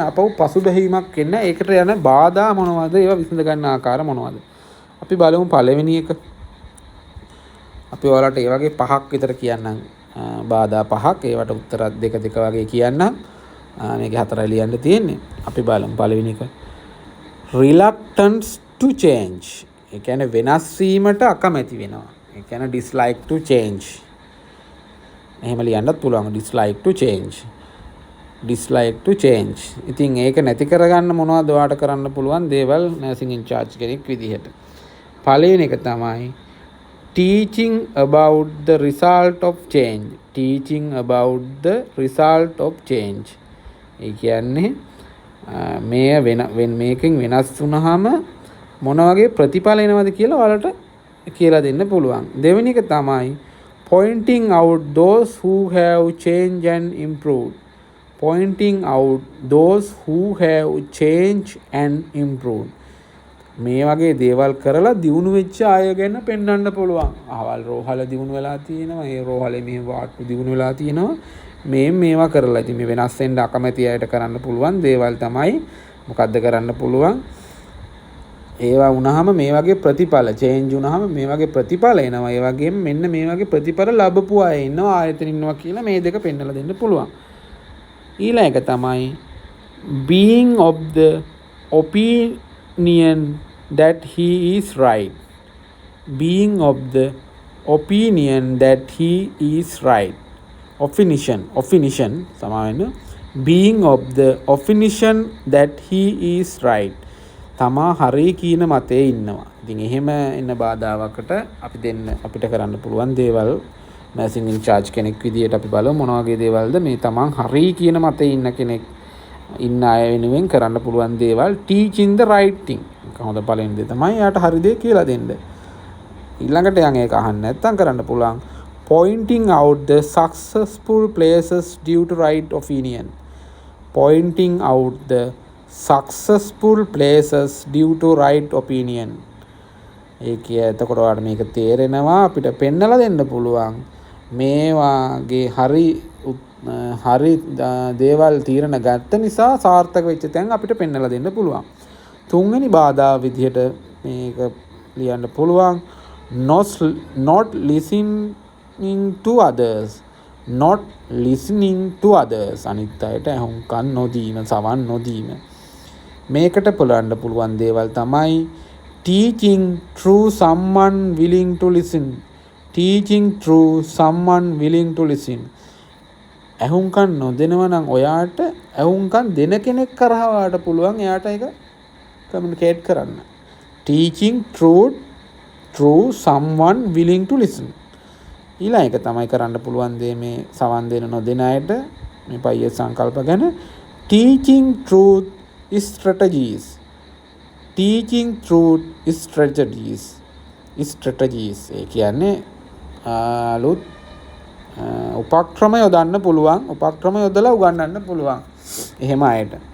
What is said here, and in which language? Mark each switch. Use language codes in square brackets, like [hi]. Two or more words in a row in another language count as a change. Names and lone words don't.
[si] ආපහු පසුබැහිමක් එන්න ඒකට යන බාධා මොනවද? ඒවා විසඳ ගන්න ආකාර මොනවද? අපි බලමු පළවෙනි එක. අපි ඔයාලට ඒ වගේ පහක් විතර කියන්නම්. බාධා පහක්. ඒවට උත්තර දෙක දෙක වගේ කියන්නම්. මේකේ හතරයි ලියන්න තියෙන්නේ. අපි බලමු පළවෙනි එක. [en] Reluctance to change. [si] ඒ කියන්නේ වෙනස් වීමට අකමැති වෙනවා. ඒ කියන්නේ [en] dislike to change. [si] එහෙම ලියන්නත් පුළුවන් [en] dislike to change. dislike to change. [si] ඉතින් ඒක නැති කරගන්න මොනවද ඔයාලට කරන්න පුළුවන් දේවල් [en] nursing in charge [si] කෙනෙක් විදිහට. පළවෙනි එක තමයි [en] teaching about the result of change. teaching about the result of change. [si] ඒ කියන්නේ මේකෙන් වෙනස් වුණාම මොන වගේ ප්‍රතිඵල එනවද කියලා ඔයාලට කියලා දෙන්න පුළුවන්. දෙවෙනි එක තමයි [en] pointing out those who have changed and improved. pointing out those who have changed and improved. [si] මේ වගේ දේවල් කරලා දියුණු වෙච්ච අය ගැන පෙන්වන්න පුළුවන්. අහවල් රෝහල දියුණු වෙලා තියෙනවා. ඒ රෝහලේ මේ වාට්ටු දියුණු වෙලා තියෙනවා. මේවා කරලා ඉතින් මේ වෙනස් වෙන්න අකමැති අයට කරන්න පුළුවන් දේවල් තමයි මොකද්ද කරන්න පුළුවන්? ඒවා වුණාම මේ වගේ ප්‍රතිඵල චේන්ජ් වුණාම මේ වගේ ප්‍රතිඵල එනවා. ඒ වගේම මෙන්න මේ වගේ ප්‍රතිඵල ලැබපු අය ඉන්නවා ආයතන ඉන්නවා කියලා මේ දෙක පෙන්වලා දෙන්න පුළුවන්. ඊළඟ එක තමයි [en] being of the opinion that he is right. being of the opinion that he is right. Opinion සමාවෙන්න being of the opinion that he is right. [si] තමා හරි කියන මතයේ ඉන්නවා. ඉතින් එහෙම එන බාධාවකට අපිට කරන්න පුළුවන් දේවල් [en] nursing in charge [si] කෙනෙක් විදියට අපි බලමු මොන වගේ දේවල්ද මේ තමන් හරි කියන මතයේ ඉන්න කෙනෙක් ඉන්න අය වෙනුවෙන් කරන්න පුළුවන් දේවල් [en] teaching the right thing. [si] කොහොමද පළවෙනි දේ තමයි යාට හරි දේ කියලා දෙන්න. ඊළඟට යන් ඒක අහන්න නැත්නම් කරන්න පුළුවන් [en] pointing out the successful places due to right opinion. pointing out the successful places due to right opinion. [si] ඒකේ එතකොට ඔයාලට මේක තේරෙනවා අපිට පෙන්නලා දෙන්න පුළුවන් මේ වාගේ හරි දේවල් තීරණ ගත්ත නිසා සාර්ථක වෙච්ච තැන් අපිට පෙන්නලා දෙන්න පුළුවන්. තුන්වෙනි බාධා විදිහට මේක ලියන්න පුළුවන් [en] not listening to others. not listening to others. [si] අනිත් අයට අහුම්කන් නොදීම සවන් නොදීම. මේකට පුළුවන් දේවල් තමයි [en] teaching through someone willing to listen. teaching through someone willing to listen. [si] අහුම්කන් නොදෙනවා නම් ඔයාට අහුම්කන් දෙන කෙනෙක් කරා ඔයාට පුළුවන් එයාට ඒක කමියුනිකේට් කරන්න. [en] teaching through someone willing to listen. [si] ඊළඟ එක තමයි කරන්න පුළුවන් දේ මේ සවන් දෙන නොදෙන අයට මේ පయ్య සංකල්ප ගැන [en] teaching truth strategies. teaching truth strategies. [si] ඒ කියන්නේ අලුත් උපක්‍රම යොදන්න පුළුවන් උපක්‍රම යොදලා උගන්වන්න පුළුවන් එහෙම අයට.